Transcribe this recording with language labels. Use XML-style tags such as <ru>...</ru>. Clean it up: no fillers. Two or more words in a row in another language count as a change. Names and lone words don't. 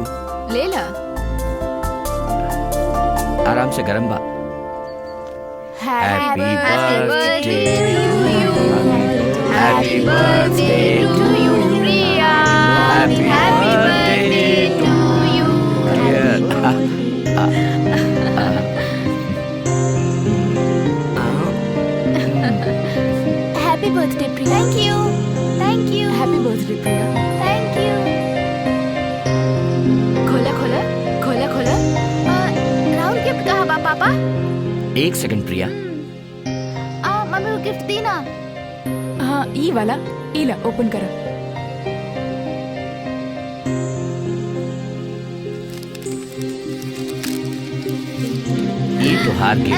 <bho>ले ला। आराम से गरम बा।</bho> <en>Happy birthday to you. Happy birthday to you, Priya. Happy birthday to you. Happy birthday, Priya. Thank you. Thank you. Happy birthday, Priya. Thank you.</en> <bho>खोला खोला खोला खोला। राहुल गिफ्ट कहाँ बा पापा? एक सेकंड प्रिया। मम्मी को गिफ्ट दी ना। हाँ ई वाला, ई ला ओपन करा। ये तुहार गिफ्ट।</bho>